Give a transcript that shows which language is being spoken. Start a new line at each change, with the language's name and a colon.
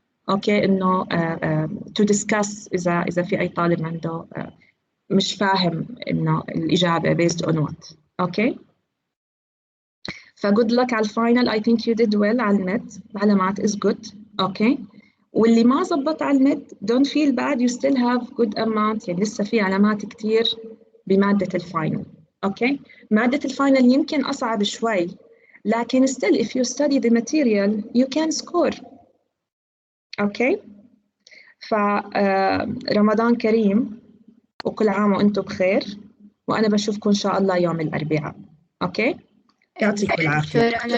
Arabic: أوكي، إنه
English: to discuss
Arabic: إذا في أي طالب عنده مش فاهم إنه الإجابة based on what. أوكي، ف
English: good luck
Arabic: على الفاينل.
English: I think you did well
Arabic: على المد، علامات
English: is good.
Arabic: أوكي، واللي ما زبط على المد
English: don't feel bad, you still have good amount،
Arabic: يعني لسه في علامات كتير بمادة الفاينل. اوكي، مادة الفاينل يمكن أصعب شوي، لكن
English: still if you study the material you can score.
Arabic: اوكي، فرمضان كريم وكل عام وانتم بخير، وانا بشوفكم ان شاء الله يوم الاربعاء. اوكي، يعطيكم العافية.